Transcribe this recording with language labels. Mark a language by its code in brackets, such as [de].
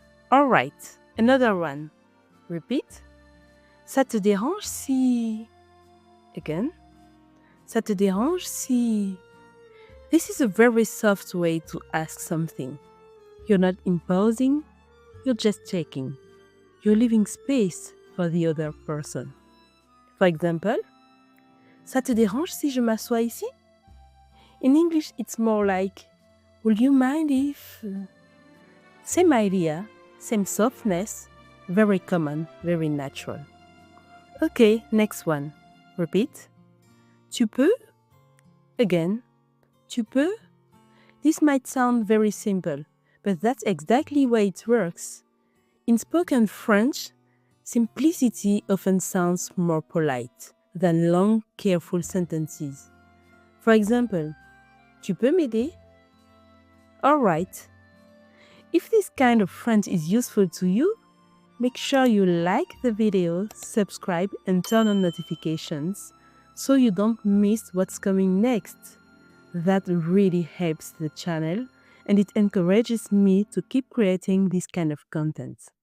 [en] Alright, another one. Repeat. [fr] Ça te dérange si... [en] Again. [fr] Ça te dérange si... [en] This is a very soft way to ask something. You're not imposing, you're just checking. You're leaving space for the other person. For example, [fr] ça te dérange si je m'assois ici? [en] In English, it's more like, would you mind if... Same idea, same softness, very common, very natural. Okay, next one. Repeat. [fr] Tu peux? [en] Again. Tu peux? This might sound very simple, but that's exactly why it works. In spoken French, simplicity often sounds more polite than long, careful sentences. For example, [fr] tu peux m'aider? [en] Alright. If this kind of French is useful to you, make sure you like the video, subscribe and turn on notifications so you don't miss what's coming next. That really helps the channel and it encourages me to keep creating this kind of content.